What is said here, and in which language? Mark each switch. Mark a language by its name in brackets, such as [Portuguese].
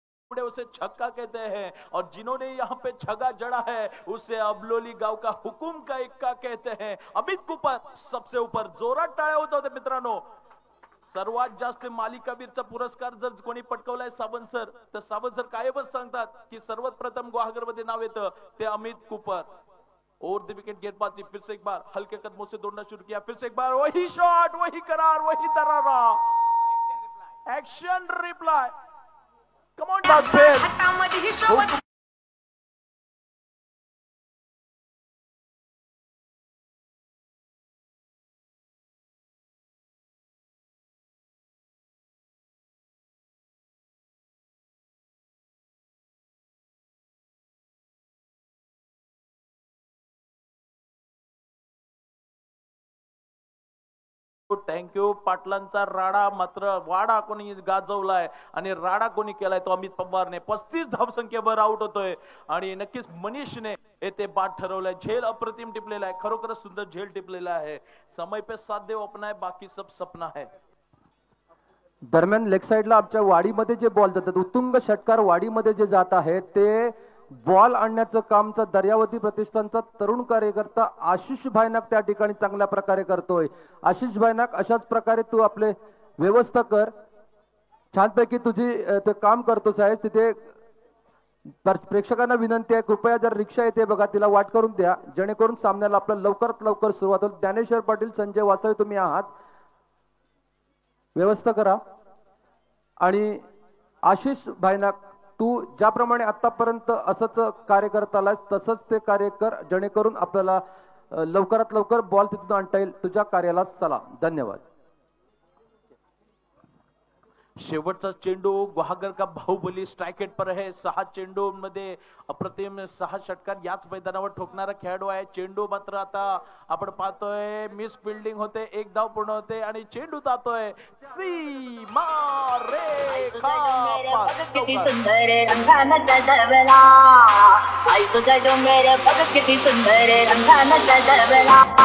[Hindi] उसे छक्का कहते हैं और जिन्होंने यहाँ पे छक्का जड़ा है उसे अबलोली गांव का हुकुम का इक्का कहते हैं. अमित कुपर सबसे ऊपर. [Marathi] जोरात टाळ्या होत होत्या मित्रांनो. सर्वात जास्त मालिकावीरचा पुरस्कार जर कोणी पटकवलाय सावंत सर, तर सावंत सर कायमच सांगतात की सर्वात प्रथम गुहागर मध्ये नाव येतं ते अमित कुपर. [Hindi] और द विकेट गेंदबाजी फिर से एक बार हल्के कदमों से दौड़ना शुरू किया. फिर से एक बार वही शॉट, वही करार, वही दरारा. [English] Action reply. Come on, Bagfir. Thank you. [Marathi] पाटलांचा राडा मात्र वाडा कोणी गाजवलाय आणि राडा कोणी केलाय तो अमित पवारने. 35 धावसंख्येवर आउट होतोय आणि नक्कीच मनीषने येथे बाद ठरवलाय. झेल अप्रतिम टिपलेला आहे, खरोखरच सुंदर झेल टिपलेला आहे. [Hindi] समय पे साथ देव अपना है, बाकी सब सपना है. [Marathi] दरम्यान लेग साइडला आमच्या वाडीमध्ये जे बॉल जातात, उत्तुंग षटकार वाडीमध्ये जे जात आहे ते बॉल आणण्याचं कामचा दर्यावती प्रतिष्ठानचा तरुण कार्यकर्ता आशिष भाईनाक त्या ठिकाणी चांगल्या प्रकारे करतोय. आशिष भाईनाक, अशाच प्रकारे तू आपले व्यवस्था कर. छानपैकी तुझी ते काम करतोस आहे तिथे. प्रेक्षकांना विनंती आहे, कृपया जर रिक्षा येते बघा तिला वाट करून द्या, जेणेकरून सामन्याला आपलं लवकरात लवकर सुरुवात होईल. ज्ञानेश्वर पाटील, संजय वासळे तुम्ही आहात, व्यवस्था करा. आणि आशिष भाईनाक, तू ज्याप्रमाणे आतापर्यंत असंच कार्य करत आलास तसंच ते कार्य कर, जेणेकरून आपल्याला लवकरात लवकर बॉल तिथून आणता येईल. तुझ्या कार्याला सलाम. धन्यवाद. शेवटचा चेंडू [Hindi] गुहागर का बाहुबली स्ट्राइकेट पर है. [Marathi] 6 चेंडू मध्ये अप्रतिम 6 षटकार याच मैदानावर ठोकणारा खेळाडू आहे. चेंडू मात्र आता आपण पाहतोय मिस फिल्डिंग होते, 1 धाव पूर्ण होते आणि चेंडू जातोय सीमा रेखा पार. किती सुंदर रंगाचा जबला, आई तुझा डोंगर बघ किती सुंदर रंगाचा जबला.